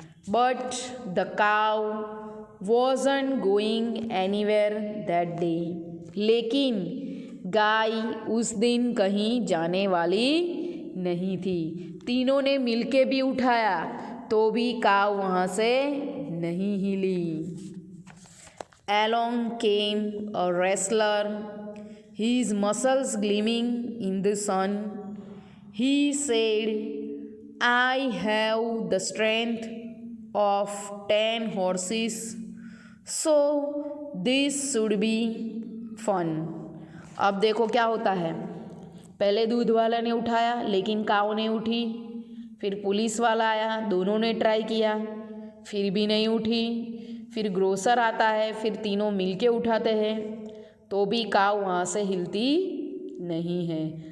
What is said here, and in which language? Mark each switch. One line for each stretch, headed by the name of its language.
English: But the cow wasn't going anywhere that day.
Hindi: लेकिन गाय उस दिन कहीं जाने वाली नहीं थी। तीनों ने मिलके भी उठाया तो भी काउ वहाँ से नहीं हिली।
English: Along came a wrestler, his muscles gleaming in the sun. He said, I have the strength of 10 horses, so this should be fun.
Hindi: अब देखो क्या होता है। पहले दूध वाला ने उठाया लेकिन काऊ ने उठी। फिर पुलिस वाला आया, दोनों ने ट्राई किया, फिर भी नहीं उठी। फिर ग्रोसर आता है, फिर तीनों मिलके उठाते हैं तो भी काऊ वहाँ से हिलती नहीं है।